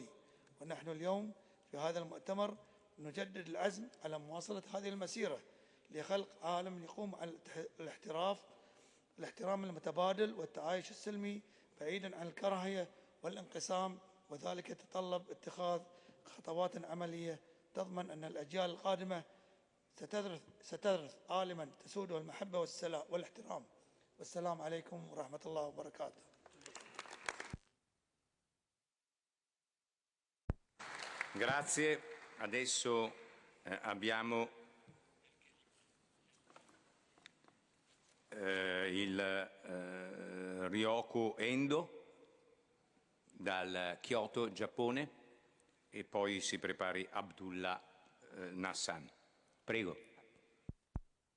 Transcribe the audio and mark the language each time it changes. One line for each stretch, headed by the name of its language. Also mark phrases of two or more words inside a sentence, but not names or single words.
Arabic: ونحن اليوم في هذا المؤتمر نجدد العزم على مواصلة هذه المسيرة لخلق عالم يقوم على الاحترام المتبادل والتعايش السلمي بعيدا عن الكراهية والانقسام، وذلك يتطلب اتخاذ خطوات عملية تضمن أن الأجيال القادمة سترث عالما تسوده المحبة والسلام والاحترام. والسلام عليكم ورحمة الله وبركاته.
Italian: Grazie. Adesso abbiamo il Ryoko Endo dal Kyoto, Giappone, e poi si prepari Abdullah Nassan.